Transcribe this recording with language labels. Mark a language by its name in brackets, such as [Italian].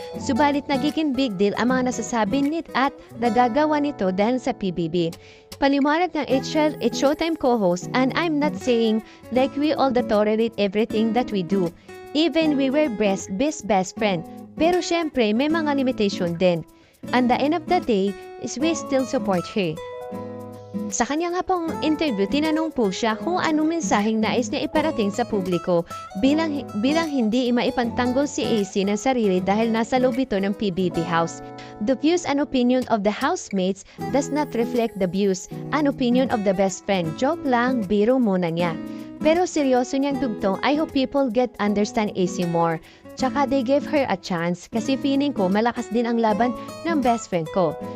[Filipino] Subalit nagiging big deal ang mga nasasabi nit at nagagawa nito dahil sa PBB. Paliwanag ng [English] It's Showtime co-host, and I'm not saying like we all tolerate everything that we do. Even we were best friend. [Filipino] Pero syempre may mga limitation din. [English] And the end of the day is we still support her. [Filipino] Sa kanya nga pong interview, tinanong po siya kung anong mensaheng nais niya iparating sa publiko bilang hindi maipantanggol si AC ng sarili dahil nasa loob ito ng PBB house. [English] The views and opinion of the housemates does not reflect the views and opinion of the best friend. [Filipino] Joke lang, biro muna niya. Pero seryoso niyang dugtong, [English] I hope people get understand AC more. [Filipino] Tsaka [English] they gave her a chance [Filipino] kasi feeling ko malakas din ang laban ng best friend ko.